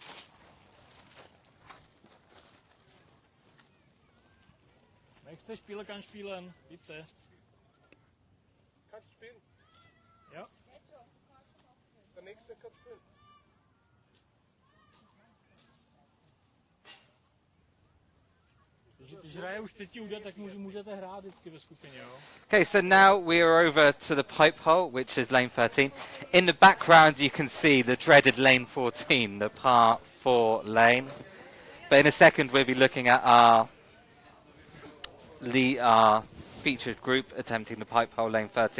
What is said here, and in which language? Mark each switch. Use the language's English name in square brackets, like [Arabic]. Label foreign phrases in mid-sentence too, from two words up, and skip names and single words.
[German] Nächster Spieler kann spielen, bitte. Kannst du spielen? Ja. Der nächste kann spielen. [Czech] Když hraje už třetí úder, tak můžete hrát vždycky ve skupině, jo? [English] Okay, so now we are over to the pipe hole, which is lane 13. In the background, you can see the dreaded lane 14, the par 4 lane. But in a second, we'll be looking at our featured group attempting the pipe hole lane 13.